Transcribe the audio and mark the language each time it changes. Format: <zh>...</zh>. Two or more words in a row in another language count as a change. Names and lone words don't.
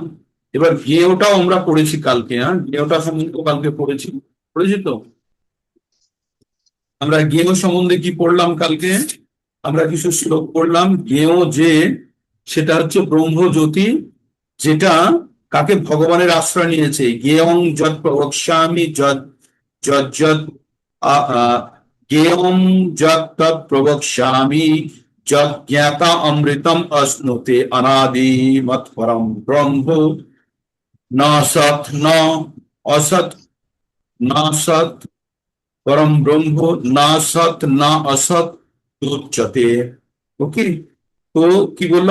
<bn>এবার জ্ঞেয়টাও আমরা পড়েছি কালকে। জ্ঞেয়টা সম্বন্ধে কালকে পড়েছি পড়েছি তো। আমরা জ্ঞেয় সম্বন্ধে কি পড়লাম কালকে? আমরা কিছু শ্লোক পড়লাম। জ্ঞেয় যে, সেটা হচ্ছে ব্রহ্মজ্যোতি, যেটা কাকে ভগবানের আশ্রয় নিয়েছে।</bn> <sa>জ্ঞেয়ং যৎ প্রবক্ষ্যামি যৎ যৎ যৎ জ্ঞেয়ং যৎ তৎ প্রবক্ষ্যামি যৎ জ্ঞাতা অমৃতম অশ্নুতে অনাদি মৎ পরম ব্রহ্ম ন সৎ ন অসৎ ন সৎ পরম ব্রহ্ম না সৎ না অসৎ উচ্চতে।</sa> <bn>ওকে, তো কি বললো?</bn>